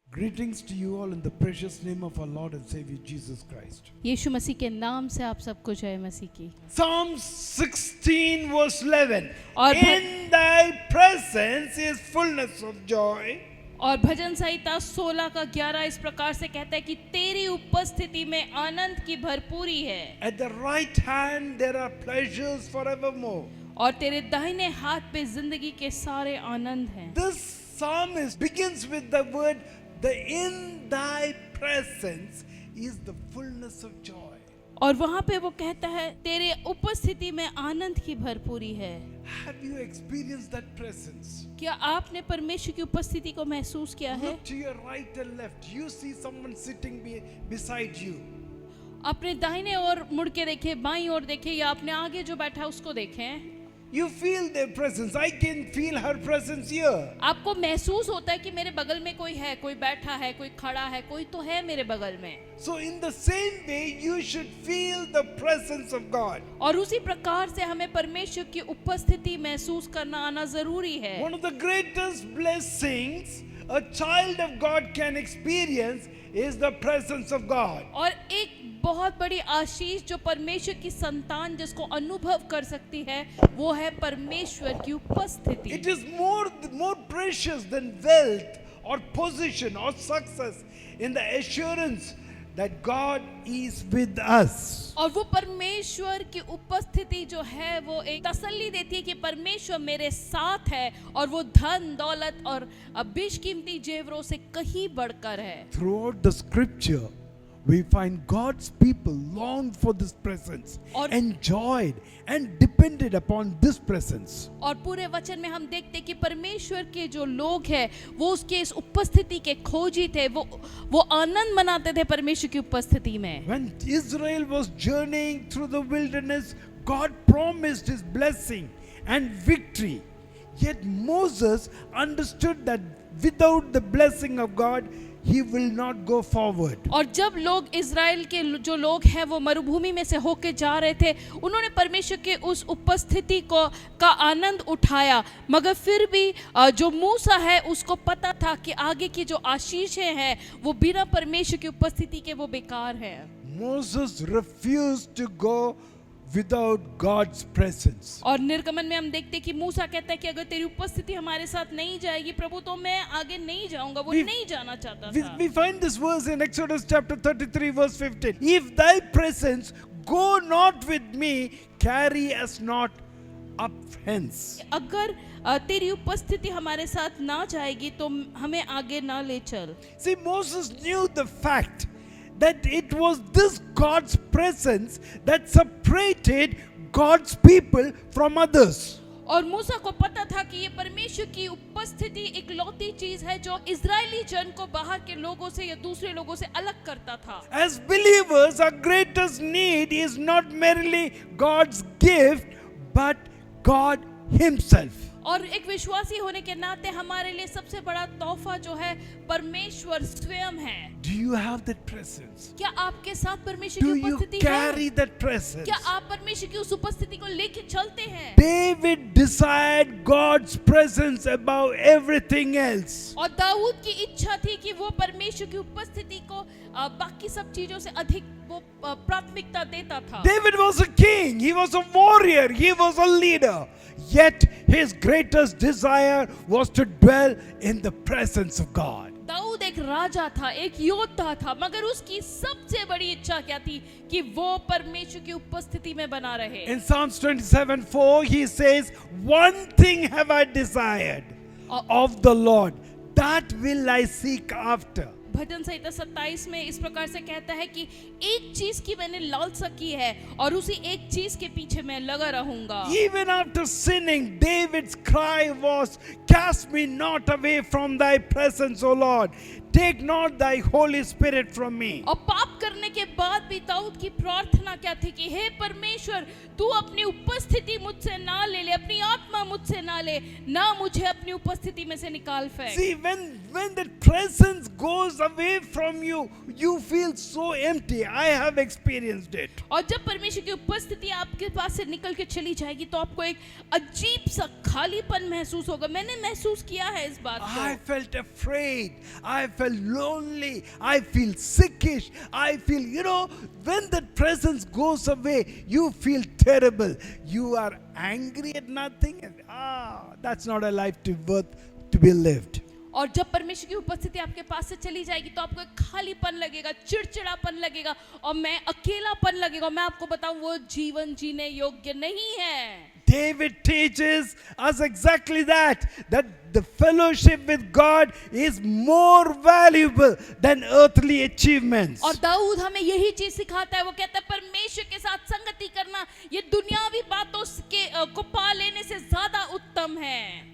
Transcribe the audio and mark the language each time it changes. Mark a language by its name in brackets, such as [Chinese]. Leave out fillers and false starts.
[English] Greetings to you all in the precious name of our Lord and Savior Jesus Christ. [Hindi] यीशु मसीह के नाम से आप सबको जय मसीह की। [English] Psalm 16 verse 11. [Hindi] और [English] In thy presence is fullness of joy. [Hindi] और भजन संहिता 16 का 11 इस प्रकार से कहता है कि तेरी उपस्थिति में आनंद की भरपूरी है। [English] At the right hand there are pleasures forevermore. [Hindi] और तेरे दाहिने हाथ पे जिंदगी के सारे आनंद हैं। [English] This psalmist begins with the word, the in thy presence is the fullness of joy. [Hindi] और वहाँ पे वो कहता है तेरे उपस्थिति में आनंद की भरपूरी है। [English] Have you experienced that presence? [Hindi] क्या आपने परमेश्वर की उपस्थिति को महसूस किया है? [English] Look to your right and left. You see someone sitting beside you. [Hindi] अपने दाहिने ओर मुड़ के देखें, बाईं ओर देखें या अपने आगे जो बैठा है उसको देखें। [English] You feel their presence. I can feel her presence here. [Hindi] आपको महसूस होता है कि मेरे बगल में कोई है, कोई बैठा है, कोई खड़ा है, कोई तो है मेरे बगल में। [English] So in the same way you should feel the presence of God. [Hindi] और उसी प्रकार से हमें परमेश्वर की उपस्थिति महसूस करना आना जरूरी है। [English] One of the greatest blessings a child of God can experience is the presence of God. [Hindi] और एक बहुत बड़ी आशीष जो परमेश्वर की संतान जिसको अनुभव कर सकती है वो है परमेश्वर की उपस्थिति। [English] It is more precious than wealth or position or success in the assurance that God is with us. [Hindi] और वो परमेश्वर की उपस्थिति जो है वो एक तसल्ली देती है कि परमेश्वर मेरे साथ है और वो धन दौलत और बेशकीमती जेवरों से कहीं बढ़कर है। [English] Throughout the scripture we find God's people long for this presence, enjoyed and depended upon this presence. [Hindi] और पूरे वचन में हम देखते हैं कि परमेश्वर के जो लोग हैं वो उसके इस उपस्थिति के खोजी थे, वो आनंद मनाते थे परमेश्वर की उपस्थिति में। [English] When Israel was journeying through the wilderness, God promised his blessing and victory. Yet Moses understood that without the blessing of God he will not go forward. [Hindi] और जब लोग इज़राइल के जो लोग हैं वो मरुभूमि में से होके जा रहे थे, उन्होंने परमेश्वर के उस उपस्थिति का आनंद उठाया, मगर फिर भी जो मूसा है उसको पता था कि आगे की जो आशीषें हैं वो बिना परमेश्वर की उपस्थिति के वो बेकार है। [English] Moses refused to go without God's presence. [Hindi] और निर्गमन में हम देखते हैं कि मूसा कहता है कि अगर तेरी उपस्थिति हमारे साथ नहीं जाएगी प्रभु तो मैं आगे नहीं जाऊंगा। वो नहीं जाना चाहता था। [English] We find this verse in Exodus chapter 33 verse 15. If thy presence go not with me, carry us not up hence. [Hindi] अगर तेरी उपस्थिति हमारे साथ ना जाएगी तो हमें आगे ना ले चल। [English] See, Moses knew the fact that it was this God's presence that separated God's people from others. [Hindi] और मूसा को पता था कि ये परमेश्वर की उपस्थिति इकलौती चीज है जो इजरायली जन को बाहर के लोगों से या दूसरे लोगों से अलग करता था। [English] As believers, our greatest need is not merely God's gift, but God Himself. [Hindi] और एक विश्वासी होने के नाते हमारे लिए सबसे बड़ा तोहफा जो है परमेश्वर स्वयं है। [English] Do you have that presence? [Hindi] क्या आपके साथ परमेश्वर [English] Do [Hindi] की [English] you [Hindi] उपस्थिति [English] carry [Hindi] है? [English] that presence? [Hindi] क्या आप परमेश्वर की उस उपस्थिति को लेके चलते हैं? [English] David desired God's presence above everything else. [Hindi] और दाऊद की इच्छा थी कि वो परमेश्वर की उपस्थिति को बाकी सब चीजों से अधिक वो प्राथमिकता देता था। [English] David was a king, he was a warrior, he was a leader. Yet his greatest desire was to dwell in the presence of God. [Hindi] Dawood एक राजा था, एक योद्धा था, मगर उसकी सबसे बड़ी इच्छा क्या थी कि वो परमेश्वर की उपस्थिति में बना रहे। [English] In Psalms 27:4 he says, "One thing have I desired of the Lord, that will I seek after." [Hindi] भजन संहिता 27 में इस प्रकार से कहता है कि एक चीज की मैंने लालसा की है और उसी एक चीज के पीछे मैं लगा रहूंगा। [English] Even after sinning, David's cry was, "Cast me not away from thy presence, O Lord. Take not thy Holy Spirit from me." [Hindi] और पाप करने के बाद भी दाऊद की प्रार्थना क्या थी कि हे परमेश्वर तू अपनी उपस्थिति मुझसे ना ले ले, अपनी आत्मा मुझसे ना ले, ना मुझे अपनी उपस्थिति में से निकाल फेंक। [English] See, when the presence goes away from you, you feel so empty. I have experienced it. [Hindi] और जब परमेश्वर की उपस्थिति आपके पास से निकल के चली जाएगी तो आपको एक अजीब सा खालीपन महसूस होगा. मैंने महसूस किया है इस बात [English] I [Hindi] को. [English] felt afraid. I felt lonely. I feel sickish. I feel, when that presence goes away, you feel terrible. You are angry at nothing. That's not a life worth to be lived. [Hindi] और जब परमेश्वर की उपस्थिति आपके पास से चली जाएगी तो आपको एक खालीपन लगेगा, चिड़चिड़ापन लगेगा और मैं अकेलापन लगेगा. मैं आपको बताऊं वो जीवन जीने योग्य नहीं है. [English] David teaches us exactly that the fellowship with God is more valuable than earthly achievements. [Hindi] और दाऊद हमें यही चीज सिखाता है. वो कहता है परमेश्वर के साथ संगति करना ये दुनियावी बातों को पा लेने से ज्यादा उत्तम है.